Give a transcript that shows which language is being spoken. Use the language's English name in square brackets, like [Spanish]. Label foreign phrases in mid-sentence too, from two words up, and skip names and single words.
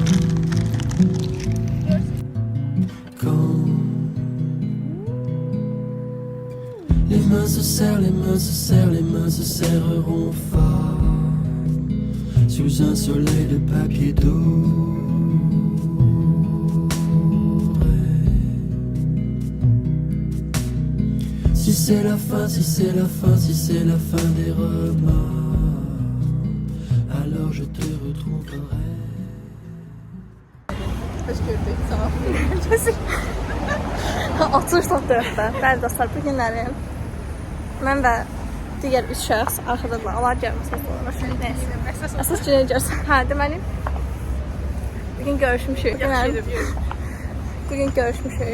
[French] Quand les mains se se serreront fort sous un soleil de papier doré. Si c'est la fin des remords, alors je te retrouverai. [Azerbaijani] Hoş gördük, sağ ol. Oturur saatlərdə, bəli dostlar, bu günlərim mən və digər 3 şəxs arxadadılar, onlar gəlməsəz olur. Əsas günə görsən. Hə, deməli, bugün görüşmüşük. Bugün görüşmüşük.